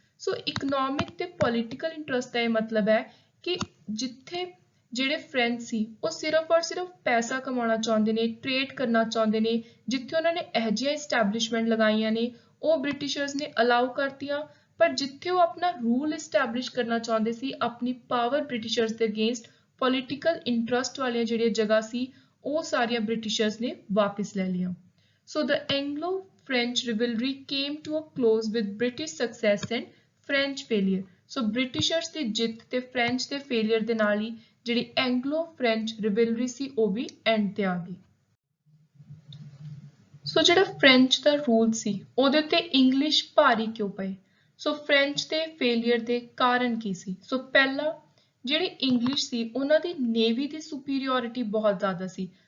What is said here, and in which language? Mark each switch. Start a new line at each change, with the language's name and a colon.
Punjabi: ਸੋ economic ਤੇ political interest ਦਾ ਇਹ ਮਤਲਬ ਹੈ ਕਿ ਜਿੱਥੇ ਜਿਹੜੇ ਫ੍ਰੈਂਚ ਸੀ ਉਹ ਸਿਰਫ ਔਰ ਸਿਰਫ ਪੈਸਾ ਕਮਾਉਣਾ ਚਾਹੁੰਦੇ ਨੇ, ਟ੍ਰੇਡ ਕਰਨਾ ਚਾਹੁੰਦੇ ਨੇ, ਜਿੱਥੇ ਉਹਨਾਂ ਨੇ ਇਹੋ ਜਿਹੀਆਂ ਇਸਟੈਬਲਿਸ਼ਮੈਂਟ ਲਗਾਈਆਂ ਨੇ ਉਹ ਬ੍ਰਿਟਿਸ਼ਰਸ ਨੇ ਅਲਾਉ ਕਰਤੀਆਂ। ਪਰ ਜਿੱਥੇ ਉਹ ਆਪਣਾ ਰੂਲ ਇਸਟੈਬਲਿਸ਼ ਕਰਨਾ ਚਾਹੁੰਦੇ ਸੀ, ਆਪਣੀ ਪਾਵਰ ਬ੍ਰਿਟਿਸ਼ਰਸ ਦੇ ਅਗੇਂਸਟ, ਪੋਲੀਟੀਕਲ ਇੰਟਰਸਟ ਵਾਲੀਆਂ ਜਿਹੜੀਆਂ ਜਗ੍ਹਾ ਸੀ ਉਹ ਸਾਰੀਆਂ ਬ੍ਰਿਟਿਸ਼ਰਸ ਨੇ ਵਾਪਿਸ ਲੈ ਲਈਆਂ।
English: So the Anglo French rivalry came to a close with British success and French failure.
Punjabi: So Britishers ਦੀ ਜਿੱਤ ਤੇ French ਦੇ failure ਦੇ ਨਾਲ ਹੀ ਜਿਹੜੀ Anglo-French rivalry ਸੀ ਉਹ ਵੀ end ਤੇ ਆ ਗਈ। ਸੋ ਜਿਹੜਾ French ਦਾ ਰੂਲ ਸੀ ਉਹਦੇ ਉੱਤੇ English ਭਾਰੀ ਕਿਉਂ ਪਏ? ਸੋ French ਦੇ failure ਦੇ ਕਾਰਨ ਕੀ ਸੀ? ਸੋ ਪਹਿਲਾ, ਜਿਹੜੇ English ਸੀ ਉਹਨਾਂ ਦੀ navy ਦੀ superiority ਬਹੁਤ ਜ਼ਿਆਦਾ ਸੀ।